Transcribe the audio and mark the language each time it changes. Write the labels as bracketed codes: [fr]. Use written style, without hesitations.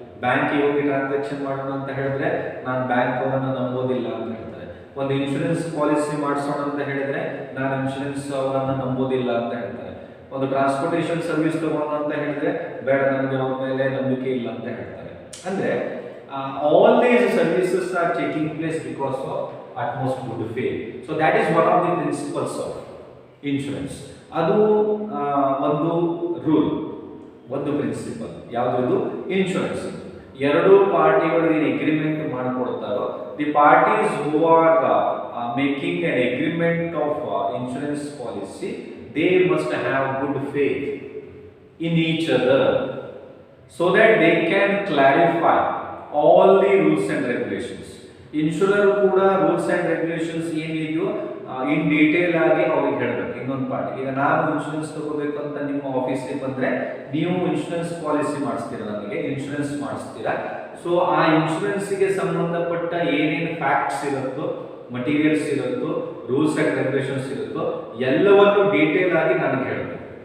[kn] ಬ್ಯಾಂಕಿಗೆ ಹೋಗಿ ಟ್ರಾನ್ಸಾಕ್ಷನ್ ಮಾಡೋಣ ಅಂತ ಹೇಳಿದ್ರೆ ನಾನು ಬ್ಯಾಂಕ್ ಅವರನ್ನು ನಂಬೋದಿಲ್ಲ ಅಂತ ಹೇಳ್ತಾರೆ. ಒಂದು ಇನ್ಶೂರೆನ್ಸ್ ಪಾಲಿಸಿ ಮಾಡಿಸೋಣ ಅಂತ ಹೇಳಿದ್ರೆ ನಾನು ಇನ್ಶೂರೆನ್ಸ್ ಅವರನ್ನು ನಂಬೋದಿಲ್ಲ ಅಂತ ಹೇಳ್ತಾರೆ. ಒಂದು ಟ್ರಾನ್ಸ್ಪೋರ್ಟೇಷನ್ ಸರ್ವಿಸ್ ತಗೊಳ್ಳೋಣ ಅಂತ ಹೇಳಿದ್ರೆ ಬೇಡ, ನನಗೆ ಅವ್ರ ಮೇಲೆ ನಂಬಿಕೆ ಇಲ್ಲ ಅಂತ ಹೇಳ್ತಾರೆ. [en] ಅಂದ್ರೆ all these services are taking place because of utmost good faith. So that is one of the principles of insurance. [kn] ಅದು ಒಂದು ರೂಲ್, ಒಂದು ಪ್ರಿನ್ಸಿಪಲ್. ಯಾವುದು? ಇನ್ಶೂರೆನ್ಸ್. ಎರಡು ಪಾರ್ಟಿಗಳು ಏನು agreement ಮಾಡಿಕೊಡ್ತಾರೋ, [en] The parties who are making an agreement of insurance policy, they must have good faith in each other so that they can clarify all the rules and regulations. [kn] ಇನ್ಶೂರರ್ ಕೂಡ rules and regulations ಏನಿದೆಯೋ in detail ಆಗಿ ಅವ್ರಿಗೆ ಹೇಳಬೇಕು. ಇನ್ನೊಂದು party, ಈಗ ನಾನು insurance ತಗೋಬೇಕು ಅಂತ ನಿಮ್ಮ ಆಫೀಸಿಗೆ ಬಂದ್ರೆ ನೀವು ಇನ್ಶೂರೆನ್ಸ್ ಪಾಲಿಸಿ ಮಾಡಿಸ್ತೀರಾ, ನನಗೆ ಇನ್ಶೂರೆನ್ಸ್ ಮಾಡಿಸ್ತೀರಾ. ಸೊ ಆ ಇನ್ಶೂರೆನ್ಸ್ಗೆ ಸಂಬಂಧಪಟ್ಟ ಏನೇನು ಫ್ಯಾಕ್ಟ್ಸ್ ಇರುತ್ತೋ, ಮಟೀರಿಯಲ್ಸ್ ಇರುತ್ತೋ, ರೂಲ್ಸ್ ಅಂಡ್ ರೆಗ್ಯುಲೇಷನ್ಸ್ ಇರುತ್ತೋ ಎಲ್ಲವನ್ನು ಡೀಟೇಲ್ ಆಗಿ ನನಗೆ ಹೇಳಬೇಕು.